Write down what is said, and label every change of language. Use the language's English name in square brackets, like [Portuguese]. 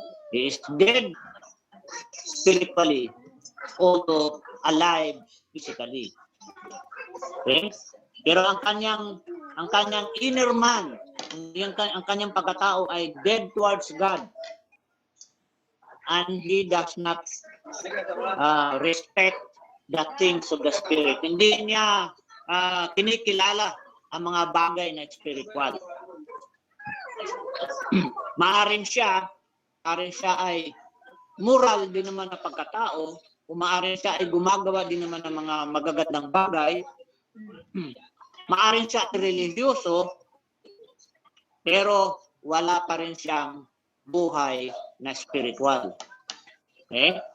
[English] He is dead spiritually, although alive physically. Okay? [Filipino] Pero ang kanyang inner man, ang kanyang pagkatao ay dead towards God. [English] And he does not respect the things of the Spirit. [Filipino] Hindi niya kinikilala ang mga bagay na spiritual. Maaring siya ay moral din naman na pagkatao, kung maaring siya ay gumagawa din naman ng mga magagandang bagay, maaring siya religyoso, pero wala pa rin siyang buhay na spiritual. Okay?